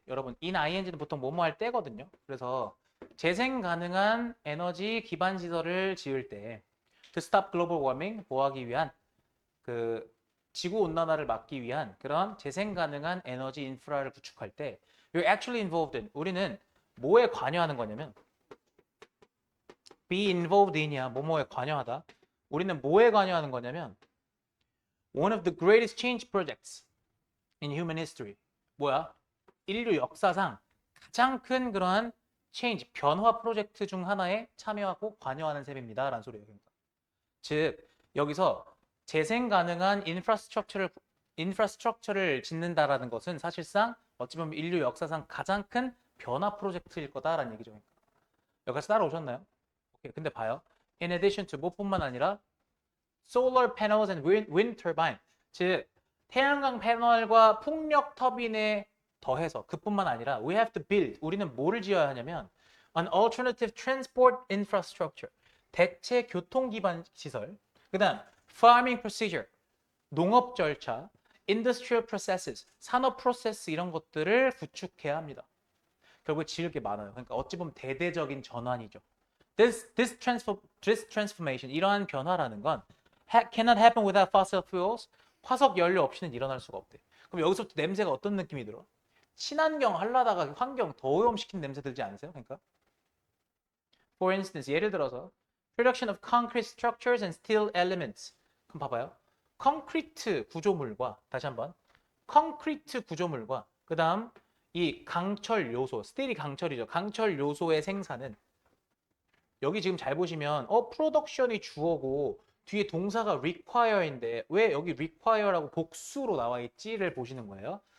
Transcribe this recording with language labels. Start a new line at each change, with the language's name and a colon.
Korean: 여러분, in ing는 보통 뭐뭐 할 때거든요. 그래서 재생 가능한 에너지 기반 시설을 지을 때
English: to stop global warming
Korean: 보호하기 위한 그 지구 온난화를 막기 위한 그런 재생 가능한 에너지 인프라를 구축할 때
English: you're actually involved in
Korean: 우리는 뭐에 관여하는 거냐면
English: be involved in
Korean: 이야. 뭐뭐에 관여하다. 우리는 뭐에 관여하는 거냐면
English: one of the greatest change projects in human history.
Korean: 뭐야? 인류 역사상 가장 큰 그러한 change, 변화 프로젝트 중 하나에 참여하고 관여하는 셈입니다. 라는 소리예요. 그러니까. 즉, 여기서 재생 가능한 인프라스트럭처를 짓는다라는 것은 사실상 어찌 보면 인류 역사상 가장 큰 변화 프로젝트일 거다라는 얘기죠. 그러니까. 여기까지 따라오셨나요? 오케이. 근데 봐요.
English: In addition to
Korean: 뭐뿐만 아니라
English: solar panels and wind turbine.
Korean: 즉 태양광 패널과 풍력 터빈에 더해서 그뿐만 아니라
English: we have to build.
Korean: 우리는 뭐를 지어야 하냐면
English: an alternative transport infrastructure.
Korean: 대체 교통 기반 시설. 그다음
English: farming procedure.
Korean: 농업 절차,
English: industrial processes,
Korean: 산업 프로세스 이런 것들을 구축해야 합니다. 결국 지을 게 많아요. 그러니까 어찌 보면 대대적인 전환이죠.
English: This transformation,
Korean: 이러한 변화라는 건
English: cannot happen without fossil fuels.
Korean: 화석 연료 없이는 일어날 수가 없대. 그럼 여기서부터 냄새가 어떤 느낌이 들어? 친환경 하려다가 환경 더 오염시킨 냄새 들지 않으세요? 그러니까
English: for instance,
Korean: 예를 들어서
English: production of concrete structures and steel elements.
Korean: 그럼 봐봐요. 콘크리트 구조물과 다시 한번 콘크리트 구조물과 그 다음 이 강철 요소, 스틸이 강철이죠. 강철 요소의 생산은 여기 지금 잘 보시면 프로덕션이 주어고 뒤에 동사가 require인데 왜 여기 require라고 복수로 나와 있지를 보시는 거예요.